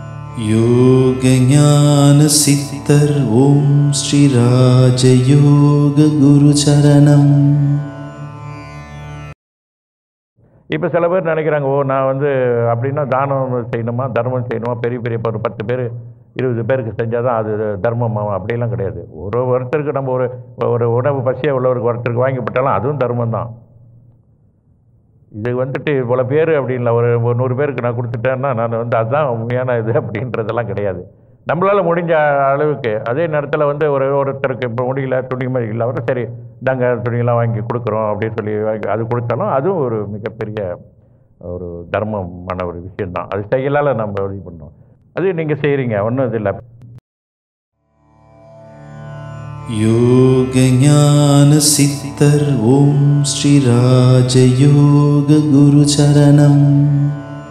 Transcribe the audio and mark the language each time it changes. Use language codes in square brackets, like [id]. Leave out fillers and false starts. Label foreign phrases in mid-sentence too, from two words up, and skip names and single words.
[sa] योग ज्ञान सिद्धर ओम श्री राजयोग गुरु चरणम. [ta] இப்போ சில பேர் நினைக்கிறாங்க, நான் அப்படின்னா தானம் செய்யணுமா, தர்மம் செய்யணுமா, பெரிய பெரிய ஒரு 10 பேர் 20 பேருக்கு செஞ்சால் தான் அது தர்மமாக, அப்படிலாம் கிடையாது. ஒருத்தருக்கு நம்ம ஒரு உணவு பசியாக உள்ளவருக்கு ஒருத்தருக்கு வாங்கி போட்டாலும் அதுவும் தர்மம் தான். இது இவ்வளோ பேர் அப்படின்ல ஒரு 100 பேருக்கு நான் கொடுத்துட்டேன்னா நான் அதுதான் உண்மையான இது அப்படின்றதெல்லாம் கிடையாது. நம்மளால் முடிஞ்ச அளவுக்கு. அதே நேரத்தில் ஒருத்தருக்கு இப்போ முடியல, துணிமணி இல்லை, அவரும் சரி நாங்கள் துணியெல்லாம் வாங்கி கொடுக்குறோம் அப்படின்னு சொல்லி அது கொடுத்தாலும் அதுவும் ஒரு மிகப்பெரிய ஒரு தர்மமான ஒரு விஷயந்தான். அது செய்யலால் நம்ம இது பண்ணோம். அது நீங்கள் செய்கிறீங்க, ஒன்றும் இது இல்லை. [sa] योग ज्ञान सिद्धर ओम श्री राजयोग गुरु चरणम.